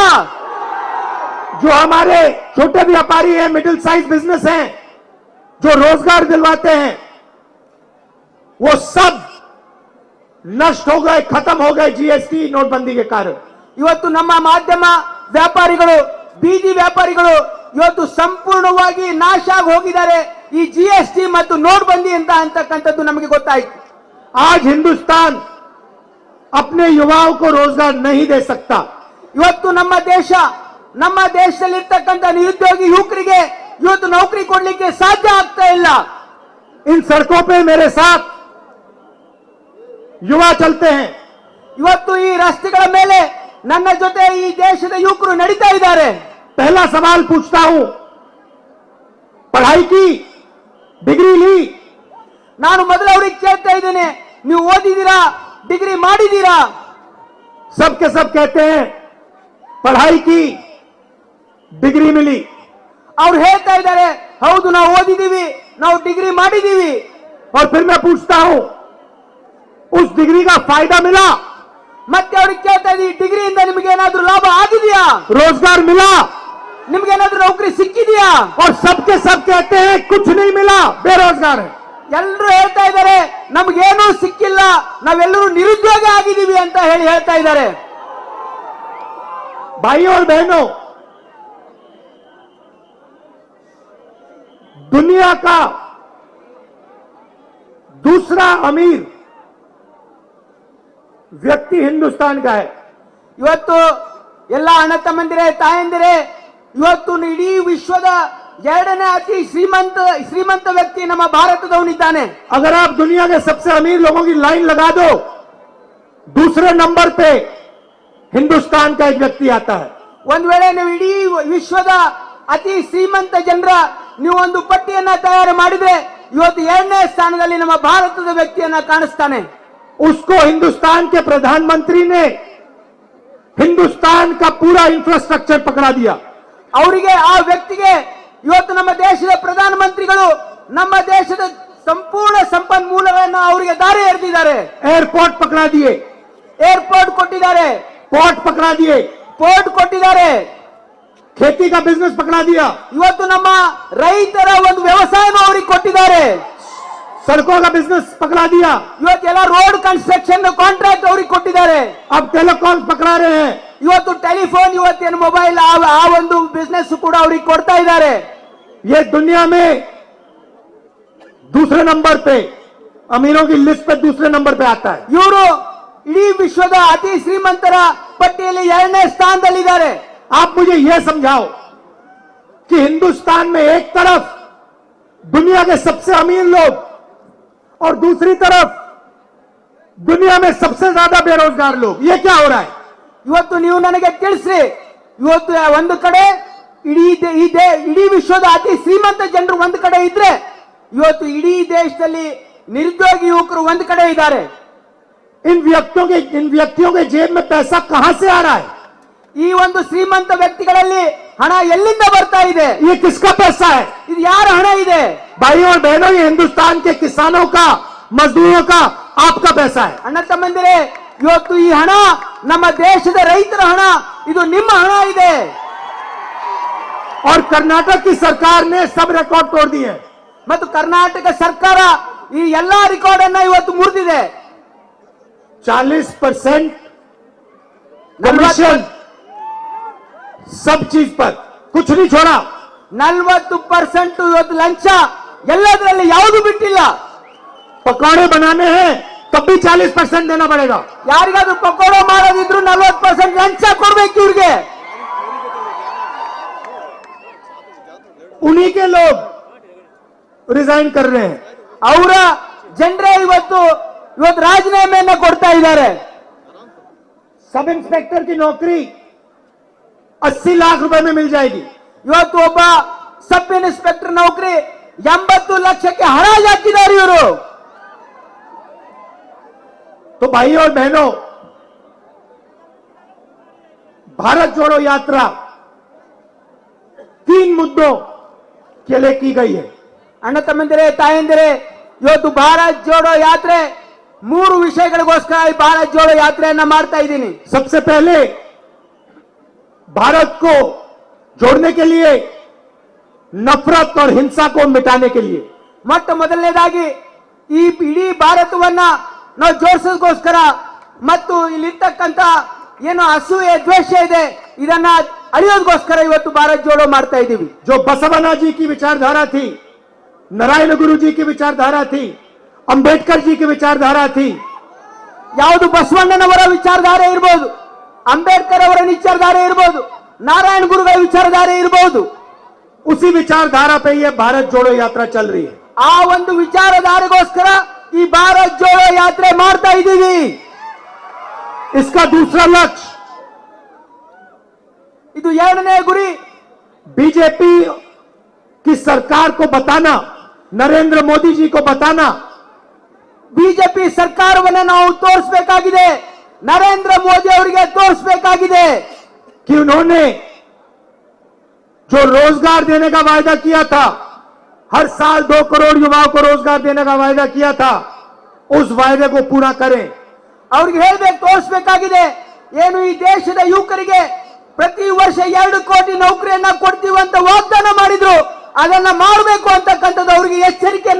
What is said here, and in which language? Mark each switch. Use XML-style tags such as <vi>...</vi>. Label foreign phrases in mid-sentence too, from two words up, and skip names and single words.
<hi>जो हमारे छोटे व्यापारी हैं,</hi> <en>middle size business</en> <hi>हैं, जो रोजगार दिलवाते हैं, वो सब नष्ट हो गए, खत्म हो गए GST नोटबंदी के कारण।</hi> <kn>ಇವತ್ತು ನಮ್ಮ ಮಾಧ್ಯಮ ವ್ಯಾಪಾರಿಗಳು, ಬೀದಿ ವ್ಯಾಪಾರಿಗಳು ಇವತ್ತು ಸಂಪೂರ್ಣವಾಗಿ ನಾಶ ಆಗಿ ಹೋಗಿದ್ದಾರೆ ಈ GST ಮತ್ತು ನೋಟ್ ಬಂದಿ ಅಂತ ಅಂತಕ್ಕಂಥದ್ದು ನಮಗೆ ಗೊತ್ತಾಯ್ತು.</kn> <hi>आज हिंदुस्तान अपने युवाओं को रोजगार नहीं दे सकता।</hi> <kn>ಇವತ್ತು ನಮ್ಮ ದೇಶದಲ್ಲಿರ್ತಕ್ಕಂಥ ನಿರುದ್ಯೋಗಿ ಯುವಕರಿಗೆ ಇವತ್ತು ನೌಕರಿ ಕೊಡ್ಲಿಕ್ಕೆ ಸಾಧ್ಯ ಆಗ್ತಾ ಇಲ್ಲ.</kn> <hi>इन सड़कों पे मेरे साथ युवा चलते हैं।</hi> <kn>ಇವತ್ತು ಈ ರಸ್ತೆಗಳ ಮೇಲೆ ನನ್ನ ಜೊತೆ ಈ ದೇಶದ ಯುವಕರು ನಡೀತಾ ಇದ್ದಾರೆ.</kn> <hi>पहला सवाल पूछता हूं, पढ़ाई की, डिग्री ली?</hi> <kn>ನಾನು ಮೊದಲು ಅವ್ರಿಗೆ ಕೇಳ್ತಾ ಇದ್ದೇನೆ, ನೀವು ಓದಿದ್ದೀರಾ, ಡಿಗ್ರಿ ಮಾಡಿದ್ದೀರಾ?</kn> <hi>सब के सब कहते हैं पढ़ाई की, डिग्री मिली।</hi> <kn>ಅವ್ರು ಹೇಳ್ತಾ ಇದ್ದಾರೆ, ಹೌದು ನಾವು ಓದಿದೀವಿ, ನಾವು ಡಿಗ್ರಿ ಮಾಡಿದೀವಿ.</kn> <hi>और फिर मैं पूछता हूं, उस डिग्री का फायदा मिला?</hi> <kn>ಮತ್ತೆ ಅವ್ರಿಗೆ ಕೇಳ್ತಾ ಇದ್ದೀವಿ, ಡಿಗ್ರಿಯಿಂದ ನಿಮ್ಗೆ ಏನಾದ್ರೂ ಲಾಭ ಆಗಿದೆಯಾ?</kn> <hi>रोजगार मिला?</hi> <kn>ನಿಮ್ಗೆ ಏನಾದ್ರೂ ನೌಕರಿ ಸಿಕ್ಕಿದೆಯಾ?</kn> <hi>और सबके सब कहते हैं कुछ नहीं मिला, बेरोजगार है।</hi> <kn>ಎಲ್ಲರೂ ಹೇಳ್ತಾ ಇದ್ದಾರೆ ನಮ್ಗೇನೂ ಸಿಕ್ಕಿಲ್ಲ, ನಾವೆಲ್ಲರೂ ನಿರುದ್ಯೋಗ ಆಗಿದ್ದೀವಿ ಅಂತ ಹೇಳ್ತಾ ಇದ್ದಾರೆ.</kn> <hi>भाइयों और बहनों, दुनिया का दूसरा अमीर व्यक्ति हिंदुस्तान का है।</hi> <kn>ಇವತ್ತು ಎಲ್ಲ ಅಣ್ಣ ತಮ್ಮಂದಿರೇ, ತಾಯಂದಿರೇ, ಇವತ್ತು ಇಡೀ ವಿಶ್ವದ ಎರಡನೇ ಅತಿ ಶ್ರೀಮಂತ ವ್ಯಕ್ತಿ ನಮ್ಮ ಭಾರತದವನಿದ್ದಾನೆ.</kn> <hi>अगर आप दुनिया के सबसे अमीर लोगों की लाइन लगा दो, दूसरे नंबर पे हिंदुस्तान का एक व्यक्ति आता है।</hi> <kn>ಒಂದ್ ವೇಳೆ ನೀವು ಇಡೀ ವಿಶ್ವದ ಅತಿ ಶ್ರೀಮಂತ ಜನರ ನೀವು ಒಂದು ಪಟ್ಟಿಯನ್ನ ತಯಾರು ಮಾಡಿದ್ರೆ ಇವತ್ತು ಎರಡನೇ ಸ್ಥಾನದಲ್ಲಿ ನಮ್ಮ ಭಾರತದ ವ್ಯಕ್ತಿಯನ್ನ ಕಾಣಿಸ್ತಾನೆ.</kn> <hi>उसको हिंदुस्तान के प्रधानमंत्री ने हिंदुस्तान का पूरा इंफ्रास्ट्रक्चर पकड़ा दिया।</hi> <kn>ಅವರಿಗೆ, ಆ ವ್ಯಕ್ತಿಗೆ ಇವತ್ತು ನಮ್ಮ ದೇಶದ ಪ್ರಧಾನಮಂತ್ರಿಗಳು ನಮ್ಮ ದೇಶದ ಸಂಪೂರ್ಣ ಸಂಪನ್ಮೂಲಗಳನ್ನು ಅವರಿಗೆ ದಾರಿ ಎರೆದಿದ್ದಾರೆ.</kn> <hi>एयरपोर्ट पकड़ा दिए,</hi> <kn>ಏರ್ಪೋರ್ಟ್ ಕೊಟ್ಟಿದ್ದಾರೆ,</kn> <hi>पोर्ट पकड़ा दिए,</hi> <kn>ಪೋರ್ಟ್ ಕೊಟ್ಟಿದ್ದಾರೆ.</kn> <hi>खेती का बिजनेस पकड़ा दिया,</hi> <kn>ಇವತ್ತು ನಮ್ಮ ರೈತರ ಒಂದು ವ್ಯವಸಾಯನೂ ಅವರಿಗೆ ಕೊಟ್ಟಿದ್ದಾರೆ.</kn> <hi>सड़कों का बिजनेस पकड़ा दिया,</hi> <kn>ಇವತ್ತೆಲ್ಲ</kn> <en>road construction contract</en> <kn>ಅವ್ರಿಗೆ ಕೊಟ್ಟಿದ್ದಾರೆ.</kn> <hi>अब टेलीकॉम पकड़ा रहे हैं।</hi> <kn>ಇವತ್ತು ಟೆಲಿಫೋನ್, ಇವತ್ತೇನು ಮೊಬೈಲ್, ಆ ಒಂದು ಬಿಸ್ನೆಸ್ ಕೂಡ ಅವ್ರಿಗೆ ಕೊಡ್ತಾ ಇದ್ದಾರೆ.</kn> <hi>ये दुनिया में दूसरे नंबर पे, अमीरों की लिस्ट पे दूसरे नंबर पे आता है।</hi> <kn>ಇವರು ಇಡೀ ವಿಶ್ವದ ಅತಿ ಶ್ರೀಮಂತರ ಪಟ್ಟಿಯಲ್ಲಿ ಎರಡನೇ ಸ್ಥಾನದಲ್ಲಿದ್ದಾರೆ.</kn> <hi>आप मुझे यह समझाओ कि हिंदुस्तान में एक तरफ दुनिया के सबसे अमीर लोग और दूसरी तरफ दुनिया में सबसे ज्यादा बेरोजगार लोग, ये क्या हो रहा है?</hi> <kn>ಇವತ್ತು ನೀವು ನನಗೆ ತಿಳಿಸ್ರಿ, ಇವತ್ತು ಒಂದು ಕಡೆ ಇಡೀ ವಿಶ್ವದ ಅತಿ ಶ್ರೀಮಂತ ಜನರು ಒಂದು ಕಡೆ ಇದ್ರೆ, ಇವತ್ತು ಇಡೀ ದೇಶದಲ್ಲಿ ನಿರುದ್ಯೋಗಿ ಯುವಕರು ಒಂದು ಕಡೆ ಇದ್ದಾರೆ.</kn> <hi>इन व्यक्तियों के जेब में पैसा कहां से आ रहा है?</hi> <kn>ಈ ಒಂದು ಶ್ರೀಮಂತ ವ್ಯಕ್ತಿಗಳಲ್ಲಿ ಹಣ ಎಲ್ಲಿಂದ ಬರ್ತಾ ಇದೆ?</kn> <hi>ये किसका पैसा है?</hi> <kn>ಇದು ಯಾರ ಹಣ ಇದೆ?</kn> <hi>भाइयों और बहनों, ये हिंदुस्तान के किसानों का, मजदूरों का, आपका पैसा है।</hi> <kn>ಅಣ್ಣ ತಮ್ಮಂದಿರೇ, ಇವತ್ತು ಈ ಹಣ ನಮ್ಮ ದೇಶದ ರೈತರ ಹಣ, ಇದು ನಿಮ್ಮ ಹಣ ಇದೆ.</kn> <hi>और कर्नाटक की सरकार ने सब रिकॉर्ड तोड़ दिए।</hi> <kn>ಮತ್ತು ಕರ್ನಾಟಕ ಸರ್ಕಾರ ಈ ಎಲ್ಲಾ ರೆಕಾರ್ಡ್ ಅನ್ನ ಇವತ್ತು ಮುರಿದಿದೆ.</kn> <hi>40% कमीशन सब चीज पर, कुछ नहीं छोड़ा।</hi> <kn>40% ಇವತ್ತು ಲಂಚ, ಎಲ್ಲದರಲ್ಲಿ ಯಾವುದು ಬಿಟ್ಟಿಲ್ಲ.</kn> <hi>पकौड़े बनाने हैं तब भी 40% देना पड़ेगा।</hi> <kn>ಯಾರಿಗಾದ್ರೂ ಪಕೋಡ ಮಾಡೋದಿದ್ರು 40% ಲಂಚ ಕೊಡ್ಬೇಕು ಇವ್ರಿಗೆ.</kn> <hi>उन्हीं के लोग रिजाइन कर रहे हैं।</hi> <kn>ಅವರ ಜನರೇ ಇವತ್ತು ರಾಜೀನಾಮೆಯನ್ನ ಕೊಡ್ತಾ ಇದ್ದಾರೆ.</kn> <en>sub inspector</en> <hi>की नौकरी 80 लाख रुपए में मिल जाएगी।</hi> <kn>ಇವತ್ತು ಒಬ್ಬ</kn> <en>sub inspector</en> <kn>ನೌಕರಿ 80 ಲಕ್ಷಕ್ಕೆ ಹರಾಜು ಹಾಕಿದ್ದಾರೆ ಇವರು.</kn> <hi>तो भाई और बहनों, भारत जोड़ो यात्रा 3 मुद्दों के लिए की गई है।</hi> <kn>ಅಣ್ಣ ತಮ್ಮಂದಿರೇ, ತಾಯಂದಿರೇ, ಇವತ್ತು ಭಾರತ್ ಜೋಡೋ ಯಾತ್ರೆ 3 ವಿಷಯಗಳಿಗೋಸ್ಕರ ಈ ಭಾರತ್ ಜೋಡೋ ಯಾತ್ರೆಯನ್ನ ಮಾಡ್ತಾ ಇದ್ದೀನಿ.</kn> <hi>सबसे पहले भारत को जोड़ने के लिए, नफरत और हिंसा को मिटाने के लिए।</hi> <kn>ಮೊಟ್ಟ ಮೊದಲನೇದಾಗಿ ಈ ಇಡೀ ಭಾರತವನ್ನ ನಾವು ಜೋಡಿಸೋದಕ್ಕೋಸ್ಕರ ಮತ್ತು ಇಲ್ಲಿರ್ತಕ್ಕಂಥ ಏನು ಅಸೂಯೆ ದ್ವೇಷ ಇದೆ ಇದನ್ನ ಅಳಿಯೋದಕ್ಕೋಸ್ಕರ ಇವತ್ತು ಭಾರತ್ ಜೋಡೋ ಮಾಡ್ತಾ ಇದ್ದೀವಿ.</kn> <hi>जो बसवना जी की विचारधारा थी, नारायण गुरु जी की विचारधारा थी, अंबेडकर जी की विचारधारा थी,</hi> <kn>ಯಾವುದು ಬಸವಣ್ಣನವರ ವಿಚಾರಧಾರೆ ಇರಬಹುದು, ಅಂಬೇಡ್ಕರ್ ಅವರ ವಿಚಾರಧಾರೆ ಇರಬಹುದು, ನಾರಾಯಣ ಗುರುಗಳ ವಿಚಾರಧಾರೆ ಇರಬಹುದು,</kn> <hi>उसी विचारधारा पे ये भारत जोड़ो यात्रा चल रही है।</hi> <kn>ಆ ಒಂದು ವಿಚಾರಧಾರೆಗೋಸ್ಕರ ಈ ಭಾರತ್ ಜೋಡೋ ಯಾತ್ರೆ ಮಾಡ್ತಾ ಇದ್ದೀವಿ.</kn> <hi>इसका दूसरा लक्ष्य</hi> <kn>ಇದು ಎರಡನೇ ಗುರಿ,</kn> <hi>बीजेपी की सरकार को बताना, नरेंद्र मोदी जी को बताना</hi> <kn>ಬಿಜೆಪಿ ಸರ್ಕಾರವನ್ನ ನಾವು ತೋರಿಸಬೇಕಾಗಿದೆ, ನರೇಂದ್ರ ಮೋದಿ ಅವರಿಗೆ ತೋರಿಸಬೇಕಾಗಿದೆ</kn> <hi>कि उन्होंने जो रोजगार देने का वायदा किया था, हर साल 2 करोड़ युवाओं को रोजगार देने का वायदा किया था, उस वायदे को पूरा करें।</hi> <kn>ಅವ್ರಿಗೆ ಹೇಳ್ಬೇಕು, ತೋರಿಸಬೇಕಾಗಿದೆ, ಏನು ಈ ದೇಶದ ಯುವಕರಿಗೆ ಪ್ರತಿ ವರ್ಷ 2 ಕೋಟಿ ನೌಕರಿಯನ್ನ ಕೊಡ್ತೀವಿ ಅಂತ ವಾಗ್ದಾನ ಮಾಡಿದ್ರು, ಅದನ್ನ ಮಾಡಬೇಕು ಅಂತಕ್ಕಂಥದ್ದು ಅವರಿಗೆ ಎಚ್ಚರಿಕೆಯನ್ನ</kn>